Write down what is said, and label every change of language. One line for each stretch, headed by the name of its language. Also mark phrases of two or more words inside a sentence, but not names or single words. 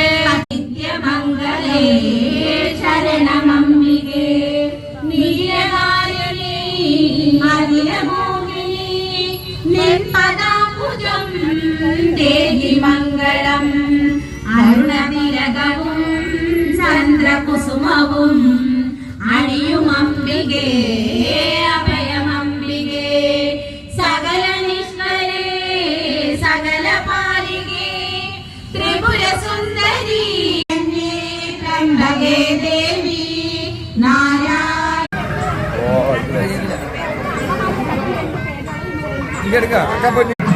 Sanskrit: नित्यमङ्गले शरणमम्बिके नीलवारिणी अनिलमोहिनी निर्पदाम्बुजं देहि मङ्गलम्।
Malayalam: अरुणतिलकവും ചന്ദ്രകുസുമവും അണിയുമംബികേ അഭയമംബികേ സകല നിഷ്കളേ സകല പാലികേ ത്രിപുര സുന്ദരി ത്രംബകേ ദേവി നാരായണ